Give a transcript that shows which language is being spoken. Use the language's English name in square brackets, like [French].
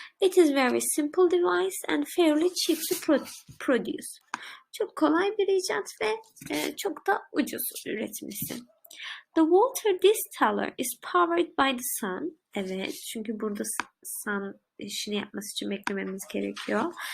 [English] It is very simple device and fairly cheap to produce. [Turkish] Çok kolay bir icat ve çok da ucuz üretmesi. [English] The water distiller is powered by the sun. [Turkish] Evet, çünkü burada sun işini yapması için beklememiz gerekiyor.